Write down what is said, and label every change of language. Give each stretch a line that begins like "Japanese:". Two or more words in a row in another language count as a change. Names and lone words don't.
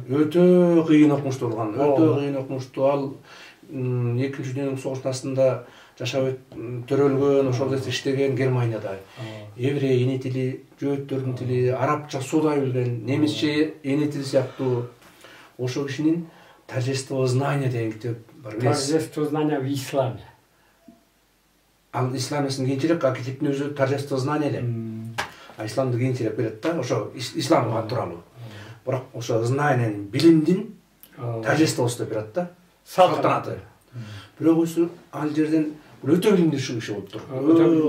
Kyrgyz: Өтө кыйын окумуштуу болгон, өтө кыйын окумуштуу. Ал Экинчи дүйнөлүк согуштун астында жашап төрөлгөн, ошол жерде иштеген Германияда. Еврей эне тили, жөөттөрдүн тили, арабча суудай билген, немисче эне тили сыяктуу. Ошол кишинин
Russian: «Торжество знания»
Kyrgyz: деген китеп бар.
Russian: «Торжество знания в исламе».
Kyrgyz: Ал исламдын кийинчерээк, а китептин өзү
Russian: «Торжество знания»
Kyrgyz: эле. А исламды кийинчерээк берет да, ошо исламга тууралуу. Бирок ошо знаниянын, билимдин торжествосу деп берет да. Салтанаты. Бирок өзү ал жерден өтө билимдүү киши болуптур.